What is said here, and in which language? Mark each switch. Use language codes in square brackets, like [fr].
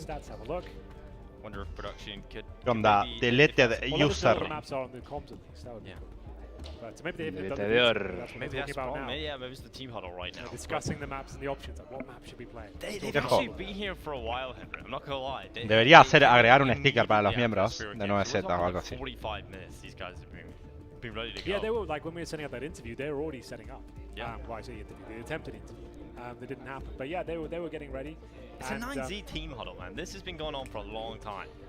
[en] to the stats, have a look. Wonder if production could. [es] ¿Qué onda? [en] Deleted Well, user. the maps are on the comms at least. That would be cool. But maybe they've done Maybe that's wrong. Yeah, maybe it's the team huddle right now. Discussing the maps and the options. Like, what map should we play? They've actually been here for a while, Henry. I'm not gonna lie. [es] Debería agregar un sticker para los miembros de 9Z o algo así. [en] 45 minutes. These guys have been ready to go. Yeah, they were like when we were setting up that interview, they were already setting up. Yeah. Well, I say interview, the attempted interview. That didn't happen. But yeah, they were getting ready. It's a 9Z team huddle, man. This has been going on for a long time.